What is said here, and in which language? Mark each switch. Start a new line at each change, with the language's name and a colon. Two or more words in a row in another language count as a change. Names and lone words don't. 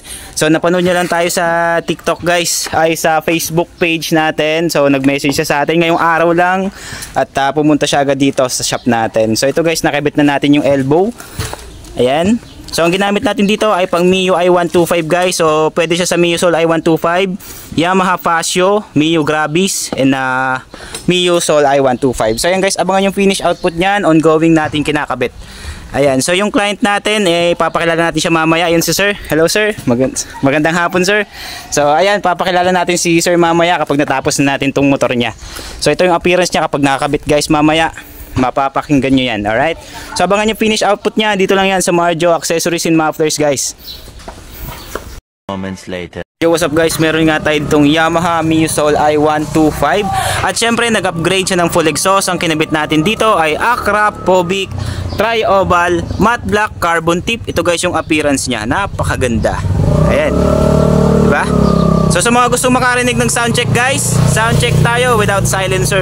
Filipino: So napanood nyo lang tayo sa TikTok guys, ay sa Facebook page natin. So nag-message siya sa atin ngayong araw lang at pumunta siya agad dito sa shop natin. So ito guys, nakabit na natin yung elbow. Ayan. So ang ginamit natin dito ay pang Mio i125 guys. So pwede siya sa Mio Soul i125, Yamaha Fascio, Mio Gravis, and Mio Soul i125. So ayan guys, abangan yung
English: finish output
Filipino: niyan, ongoing natin kinakabit. Ayan, so yung client natin, papakilala natin siya mamaya. Ayan si sir. Hello sir, magandang hapon sir. So ayan, papakilala natin si sir mamaya kapag natapos na natin tong motor niya. So ito yung appearance niya kapag nakakabit guys mamaya. Mapapakinggan nyo yan, alright? So abangan yung
English: finish output
Filipino: niya, dito lang yan sa Marjo Accessories and Mufflers guys.
English: Moments later. Yo, what's up guys,
Filipino: meron nga tayo itong Yamaha Mio Soul i125. At syempre nag-upgrade siya ng
English: full exhaust.
Filipino: Ang kinabit natin dito ay Acra, Pobic, Tri-Oval,
English: matte black, carbon tip.
Filipino: Ito guys yung appearance niya, napakaganda. Ayan, diba? So sa mga gustong makarinig ng soundcheck guys, soundcheck tayo
English: without silencer.